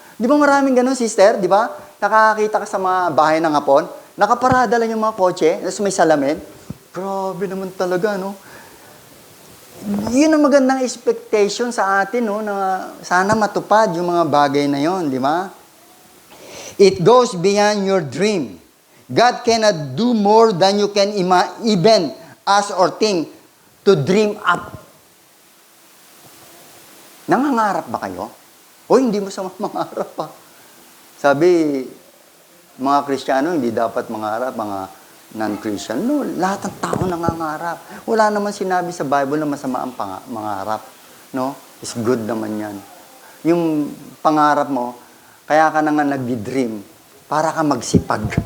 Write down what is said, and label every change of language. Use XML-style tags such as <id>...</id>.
<tl>Di ba maraming ganun, sister? Di ba? Nakakakita ka sa mga bahay ng Hapon, nakaparada lang yung mga kotse, tapos may salamin. Grabe naman talaga, no? Yun ang magandang expectation sa atin, no? Na sana matupad yung mga bagay na yon, di ba?</tl> <en>It goes beyond your dream. God cannot do more than you can even ask or think to dream up.</en> <tl>Nangangarap ba kayo? O hindi mo sa mangarap pa. Sabi, mga Kristiyano, hindi dapat mangarap, mga non-Christian. No, lahat ng tao nangangarap. Wala naman sinabi sa Bible na masama ang mangarap. No?</tl> <en>It's good</en> <tl>naman yan. Yung pangarap mo, kaya ka na nga nag-dream, para ka magsipag.</tl>